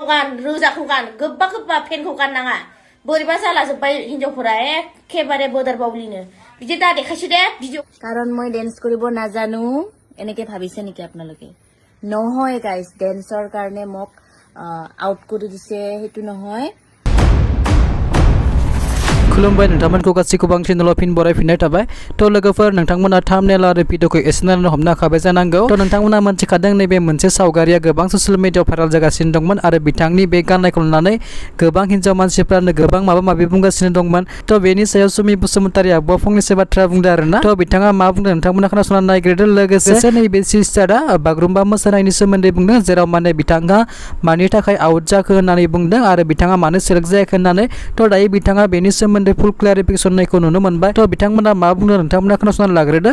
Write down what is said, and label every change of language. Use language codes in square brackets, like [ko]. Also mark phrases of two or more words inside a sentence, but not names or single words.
[brx] गान रोजाखौ गान गोबा गोबा फेनखौ गाननाङा बोरैबा जालाजोब्बाय हिनजावफोरा एखेबारे बोदोर बावलिनो बिदि दा [as] দেখাইছো দে ভিডিও কাৰণ মই ডেন্স কৰিব নাজানো এনেকে ভাবিছে নেকি আপোনালোকে নহয় গাইস ডেন্সৰ কাৰণে মোক আউট কৰি দিছে হেতু নহয় [brx] खुलुमबाय नोंथांमोनखौ गासैखौबो आं चेनेलाव फिन बरायफिननाय थाबाय थ' लोगोफोर नोंथांमोना थाम्बनेल आरो भिडिअखौ एसेनानो हमनो हाखाबाय जानांगौ थ' नोंथांमोना मोनथिखादों नैबे मोनसे सावगारिया गोबां [en] social mediaयाव [brx] भाइरेल जागासिनो दंमोन आरो बिथांनि बे गाननायखौ नुनानै गोबां हिन्जाव मानसिफ्रानो गोबां माबा माबि बुंगासिनो दंमोन थ' बेनि सायाव सुमि बसुमतारी आब'आ फंनैसो बाथ्रा बुंदों आरोना थ' बिथाङा मा बुंदों नोंथांमोना खोनासंनानै नायग्रोदो लोगोसे नैबे सिस्टारा बागुरुम्बा मोसानायनि सोमोन्दै बुंदों जेराव माने बिथाङा मानि थाखाय आउट जाखो होननानै बुंदों आरो बिथाङा मानो सेलेक्ट जायाखै होननानै थ' दायो बिथाङा बेनि सोमोन्दै [en] full clarification [brx] नायखौ नुनो मोनबाय थ' बिथांमोना मा बुंदों नोंथांमोना खोनासंनानै लाग्रोदो